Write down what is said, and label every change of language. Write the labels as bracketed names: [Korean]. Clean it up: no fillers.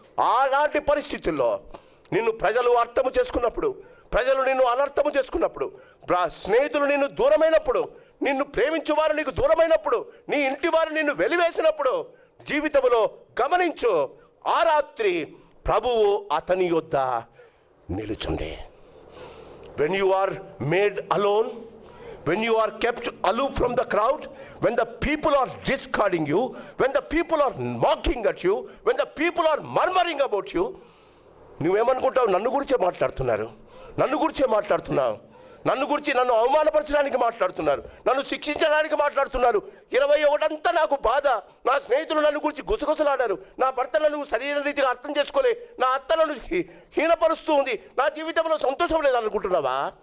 [Telugu] అలాంటి పరిస్థితుల్లో నిన్ను ప్రజలు అర్థము చేసుకున్నప్పుడు, ప్రజలు నిన్ను అనర్థము చేసుకున్నప్పుడు, స్నేహితులు నిన్ను దూరమైనప్పుడు, నిన్ను ప్రేమించువారు నీకు దూరమైనప్పుడు, నీ ఇంటి వారు నిన్ను వెలివేసినప్పుడు, జీవితంలో గమనించు, ఆ రాత్రి ప్రభువు అతని యొద్ద నిలుచుండే. [English] when you are made alone, when you are kept aloof from the crowd, when the people are discarding you, when the people are mocking at you, when the people are murmuring about you, [Telugu] నువ్వేమనుకుంటావు? నన్ను గురించే మాట్లాడుతున్నారు, నన్ను గురించే మాట్లాడుతున్నావు, నన్ను గురించి నన్ను అవమానపరచడానికి మాట్లాడుతున్నారు, నన్ను శిక్షించడానికి మాట్లాడుతున్నారు. 21 అంతా నాకు బాధ. నా స్నేహితులు నన్ను గురించి గుసగుసలాడారు, నా భర్త నన్ను సరైన రీతిగా అర్థం చేసుకోలే, నా అత్త నన్ను హీనపరుస్తూ ఉంది, నా జీవితంలో సంతోషం లేదనుకుంటున్నావా?